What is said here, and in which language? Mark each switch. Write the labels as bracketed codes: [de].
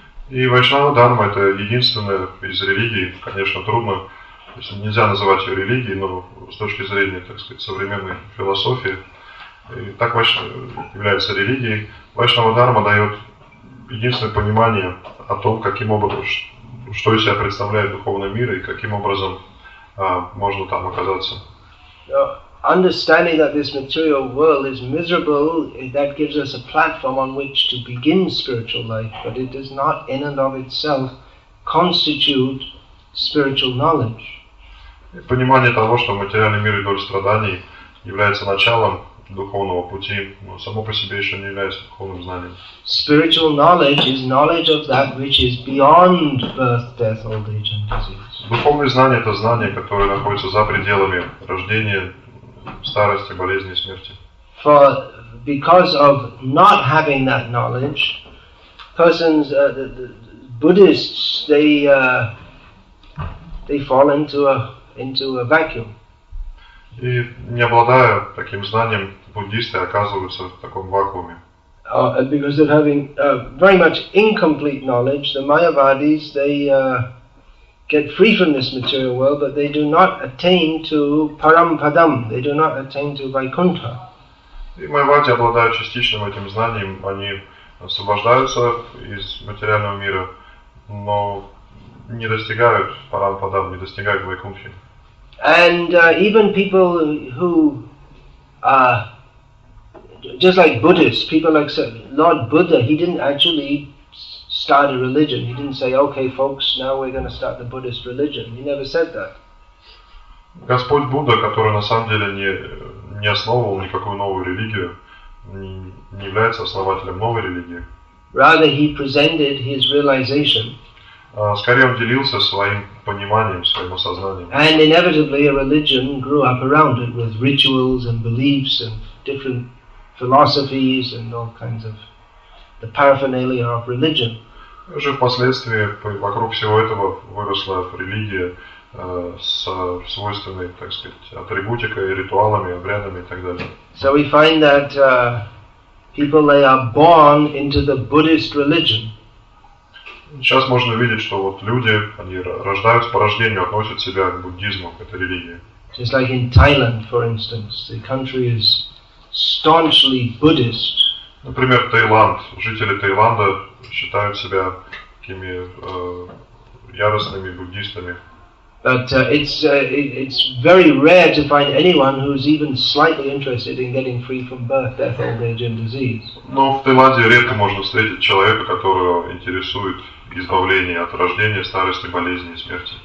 [ru] И Вайшнава Дхарма это единственная из религий, конечно, трудно, то есть нельзя называть ее религией, но с точки зрения, так сказать, современной философии, и так является религией. Вайшнава Дхарма дает единственное понимание о том, каким образом, что из себя представляет духовный мир и каким образом можно там оказаться. [en] Understanding that this material world is miserable, that gives us a platform on which to begin spiritual life, but it does not in and of itself constitute spiritual knowledge. [ru] Понимание того, что материальный мир и доль страданий является началом духовного пути, но само по себе еще не является духовным знанием. [en] Spiritual knowledge is knowledge of that which is beyond birth, death, old age and disease. [ru] Духовное знание – это знание, которое находится за пределами рождения, старости, болезни и смерти. [en] Because of not having that knowledge, persons, the Buddhists, they fall into a vacuum. [ru] И не обладая таким знанием, буддисты оказываются в таком вакууме. [en] Because of having very much incomplete knowledge, the Mayavadis, they get free from this material world, but they do not attain to Parampadam, they do not attain to Vaikuntha. [ru] И майавади, обладая частичным этим знанием, они освобождаются из материального мира, но не достигают Парампадам, не достигают Вайкунтхи. [en] And even people who, just like Buddhists, people like Lord Buddha, he didn't actually start a religion. He didn't say, okay folks, now we're going to start the Buddhist religion. He never said that. [ru] Господь Будда, который на самом деле не основывал никакую новую религию, не является основателем новой религии. [en] Rather, he presented his realization. [ru] Скорее он делился своим пониманием, своим осознанием. [en] And inevitably a religion grew up around it with rituals and beliefs and different philosophies and all kinds of the paraphernalia of religion. [ru] Уже впоследствии вокруг всего этого выросла религия с свойственной, так сказать, атрибутикой, ритуалами, обрядами и так далее. [en] So we find that people, they are born into the Buddhist religion. [ru] Сейчас можно видеть, что вот люди, они рождаются по рождению, относят себя к буддизму, к этой религии. [en] Just like in Thailand, for instance, the country is staunchly Buddhist. [ru] Например, Таиланд. Жители Таиланда считают себя такими яростными буддистами. [en] But it's very rare to find anyone who's even slightly interested in getting free from birth, death, old age and disease. [ru] Но в Таиланде редко можно встретить человека, которого интересует избавление от рождения, старости, болезни и смерти.